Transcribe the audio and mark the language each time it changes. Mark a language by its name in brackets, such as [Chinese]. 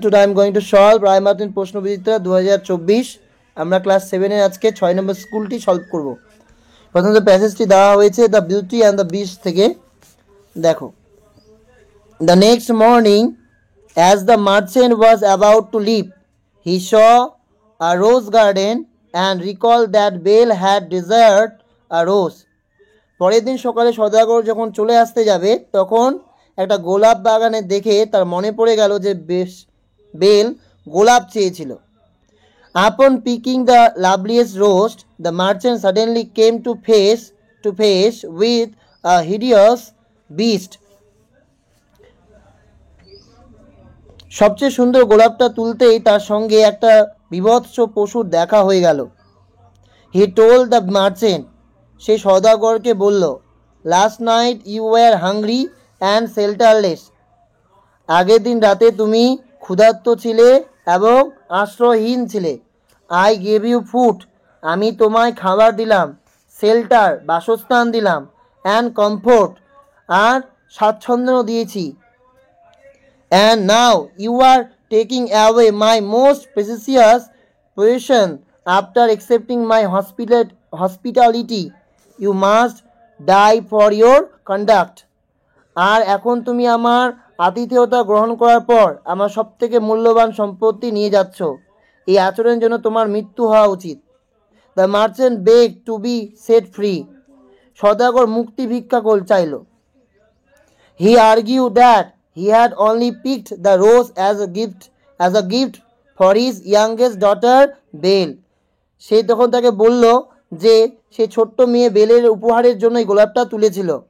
[English] Today I am going to solve [Bangla] Rai Martin প্রশ্নবিচিত্রা 2024 আমরা class 7 এর আজকে 6 নম্বর স্কুলটি সলভ করব। প্রথমত প্যাসেজটি দেওয়া হয়েছে the beauty and the beast থেকে। [English] দেখো, The next morning as the merchant was about to leave, he saw a rose garden and recalled that Belle had desired a rose. [Bangla] পরের দিন সকালে সদাগর যখন চলে আসতে যাবে তখন একটা গোলাপ বাগানে দেখে তার মনে পড়ে গেল যে বেল গোলাপ চেয়েছিল। [English] Upon picking the loveliest rose, the merchant suddenly came to face with a hideous beast. [Bangla] সবচেয়ে সুন্দর গোলাপটা তুলতেই তার সঙ্গে একটা বিভৎস পশুর দেখা হয়ে গেল। [English] He told the merchant, [Bangla] সে সদাগরকে বলল, [English] Last night you were hungry and shelterless. [Bangla] আগের দিন রাতে তুমি ক্ষুধার্ত ছিলে এবং আশ্রয়হীন ছিলে। [English] I gave you food, [Bangla] আমি তোমায় খাবার দিলাম, শেল্টার বাসস্থান দিলাম, [English] and comfort [Bangla] আর স্বাচ্ছন্দ্য দিয়েছি। [English] And now you are taking away my most precious possession after accepting my hospitality. You must die for your conduct. [Bangla] আর এখন তুমি আমার আতিথেয়তা গ্রহণ করার পর আমার সবথেকে মূল্যবান সম্পত্তি নিয়ে যাচ্ছ। এই আচরণের জন্য তোমার মৃত্যু হওয়া উচিত। [English] The merchant begged to be set free. [Bangla] সদাগর মুক্তি ভিক্ষা চাইল। [English] He argued that he had only picked the rose as a gift for his youngest daughter Belle. [Bangla] সে তখন তাকে বলল যে সে ছোট্ট মেয়ে বেলের উপহারের জন্যই গোলাপটা তুলেছিল।